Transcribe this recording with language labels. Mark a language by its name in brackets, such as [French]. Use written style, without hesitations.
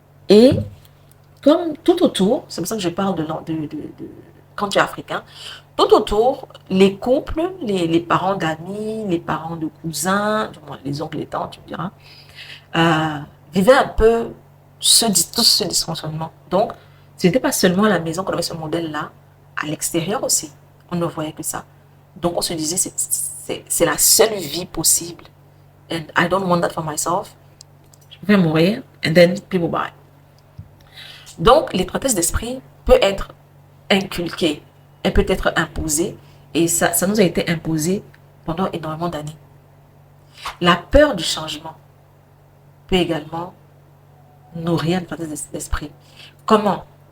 [French] Et comme tout autour, c'est pour ça que je parle quand tu es africain, tout autour, les couples, les parents d'amis, les parents de cousins, les oncles, les tantes, tu me diras, vivaient un peu tout ce dysfonctionnement. Donc, ce n'était pas seulement à la maison qu'on avait ce modèle-là, à l'extérieur aussi, on ne voyait que ça. Donc, on se disait, c'est la seule vie possible. [English] And I don't want that for myself. [French] Je vais mourir, [English] and then people bye. [French] Donc, l'étroitesse d'esprit peut être inculquée, elle peut être imposée, et ça nous a été imposé pendant énormément d'années. La peur du changement peut également nourrir l'étroitesse d'esprit. Comment?